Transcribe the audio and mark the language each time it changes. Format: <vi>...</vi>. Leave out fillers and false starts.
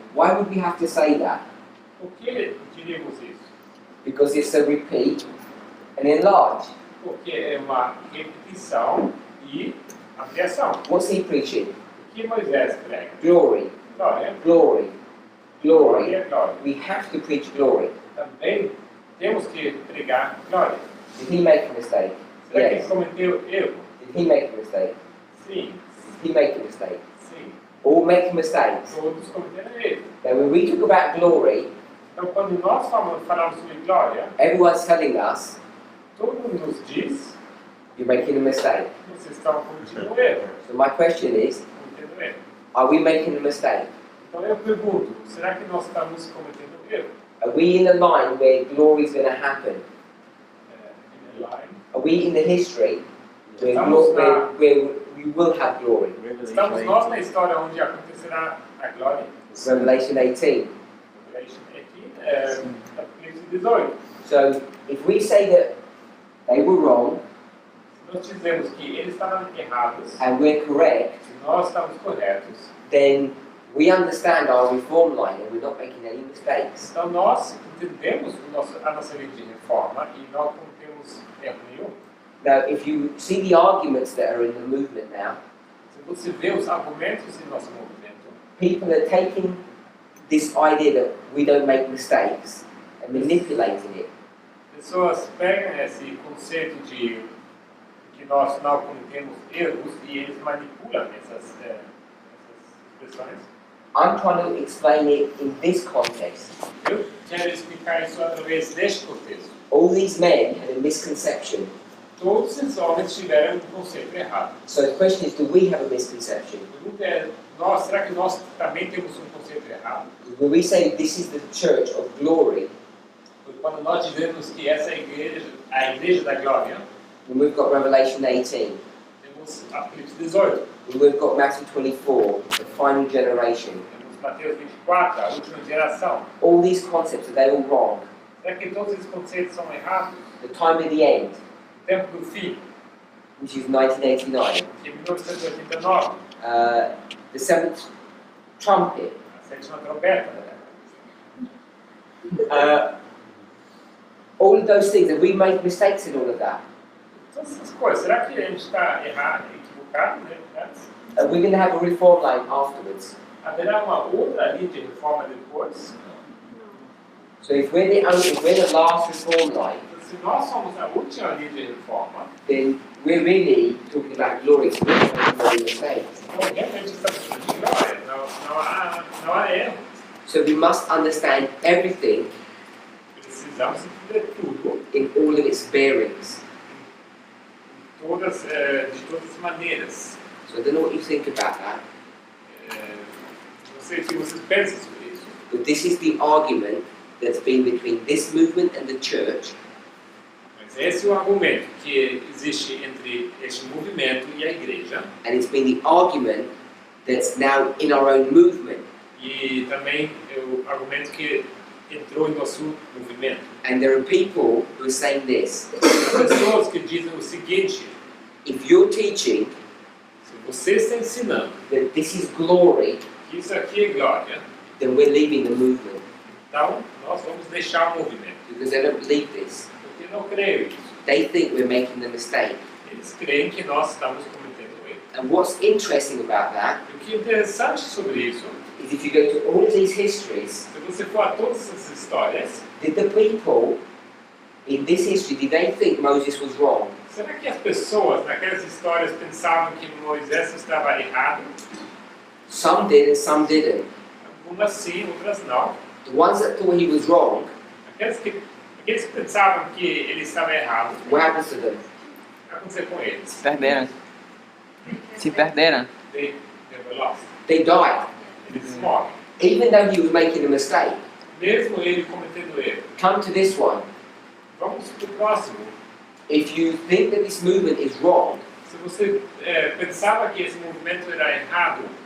<en>Why would we have to say that?</en> <pt>Por que diríamos isso?</pt> <en>Because it's a repeat and enlarge.</en> <pt>Porque é uma repetição e ampliação.</pt> <en>What's he preaching?</en> <pt>O que Moisés prega?</pt> <en>Glory,</en> <pt>Glória.</pt> <en>glory, glory.</en> <pt>Glória, glória.</pt> <en>We have to preach glory.</en> <pt>Também temos que pregar glória.</pt> <en>Did he make a mistake?</en> <pt>Será que ele</pt> <en>Yes.</en> <pt>cometeu erro?</pt> <en>Did he make a mistake?</en> <pt>Sim,</pt> <en>Did he make a mistake?</en> <pt>sim.</pt> <en>All make mistakes.</en> <pt>Todos cometeram erro.</pt> <en>Now when we talk about glory,</en> <pt>Então, quando nós falamos sobre glória,</pt> <en>everyone's telling us</en> <pt>todo mundo nos diz</pt> <en>you're making a mistake.</en> <pt>que vocês estão cometendo erro.</pt> <en>So my question is,</en> <pt>Cometendo erro.</pt> <en>are we making a mistake?</en> <pt>Então eu pergunto, será que nós estamos cometendo erro?</pt> <en>Are we in a line where glory is going to happen? In a line? Are we in the history where,</en> <pt>Estamos</pt> <en>where we will have glory?</en> <pt>Estamos nós na história onde acontecerá a glória.</pt> <en>Revelation 18.</en> <pt>Revelation 18, Apocalipse 18.</pt> <en>So if we say that they were wrong</en> <pt>Se nós dizemos que eles estavam errados,</pt> <en>and we're correct,</en> <pt>se nós estamos corretos,</pt> <en>then we understand our reform line and we're not making any mistakes.</en> <pt>então nós entendemos a nossa lei de reforma e não cometemos erro nenhum.</pt> <en>Now, if you see the arguments that are in the movement now,</en> <pt>Se você vê os argumentos em nosso movimento,</pt> <en>people are taking this idea that we don't make mistakes and manipulating it.</en> <pt>pessoas pegam esse conceito de que nós não cometemos erros e eles manipulam essas expressões.</pt> <en>I'm trying to explain it in this context.</en> <pt>Eu quero explicar isso através deste contexto.</pt> <en>All these men had a misconception.</en> <pt>Todos esses homens tiveram um conceito errado.</pt> <en>So the question is, do we have a misconception?</en> <pt>A pergunta é, será que nós também temos um conceito errado?</pt> <en>When we say this is the church of glory,</en> <pt>Porque quando nós dizemos que essa é a igreja da glória,</pt> <en>when we've got Revelation 18,</en> <pt>temos Apocalipse 18,</pt> <en>when we've got Matthew 24, the final generation,</en> <pt>temos Mateus 24, a última geração.</pt> <en>all these concepts, are they all wrong?</en> <pt>Será que todos esses conceitos são errados?</pt> <en>The time of the end,</en> <pt>O tempo do fim,</pt> <en>which is 1989,</en> <pt>que é 1989,</pt> <en>the seventh trumpet,</en> <pt>a sétima trombeta.</pt> <en>all of those things, and we make mistakes in all of that.</en> <pt>Todas essas coisas, será que a gente está errado, equivocado, né?</pt> <en>We're going to have a reform line afterwards.</en> <pt>Haverá uma outra linha de reforma depois?</pt> <en>So if we're the last reform line,</en> <pt>Se nós somos a última linha de reforma,</pt> <en>then we're really talking about glory. So we're not making any mistakes.</en> <pt>então realmente estamos falando de glória, não há erro.</pt> <en>So we must understand everything</en> <pt>Precisamos entender tudo,</pt> <en>in all of its bearings.</en> <pt>de todas as maneiras.</pt> <en>So I don't know what you think about that,</en> <pt>Não sei o que vocês pensam sobre isso.</pt> <en>but this is the argument that's been between this movement and the church,</en> <pt>Mas esse é o argumento que existe entre este movimento e a igreja,</pt> <en>and it's been the argument that's now in our own movement.</en> <pt>e também é o argumento que entrou em nosso movimento.</pt> <en>And there are people who are saying this:</en> <pt>Há pessoas que dizem o seguinte:</pt> <en>if you're teaching</en> <pt>se você está ensinando</pt> <en>that this is glory,</en> <pt>que isso aqui é glória,</pt> <en>then we're leaving the movement.</en> <pt>Então, nós vamos deixar o movimento.</pt> <en>because they don't believe this.</en> <pt>Porque não creio isso.</pt> <en>They think we're making a mistake.</en> <pt>Eles creem que nós estamos cometendo um erro.</pt> <en>And what's interesting about that</en> <pt>E o que é interessante sobre isso,</pt> <en>is if you go to all of these histories,</en> <pt>se você for a todas essas histórias,</pt> <en>did the people in this history, did they think Moses was wrong?</en> <pt>será que as pessoas naquelas histórias pensavam que Moisés estava errado?</pt> <en>Some did and some didn't.</en> <pt>Algumas sim, outras não.</pt> <en>The ones that thought he was wrong,</en> <pt>Aqueles que pensavam que ele estava errado,</pt> <en>what happens to them?</en> <pt>o que aconteceu com eles? Se perderam. Se perderam.</pt> <en>They were lost. They died.</en> <pt>Eles morrem.</pt> <en>Even though he was making a mistake.</en> <pt>Mesmo ele cometendo erro.</pt> <en>Come to this one.</en> <pt>Vamos para o próximo.</pt> <en>If you think that this movement is wrong,</en> <pt>Se você pensava que esse movimento era errado,</pt>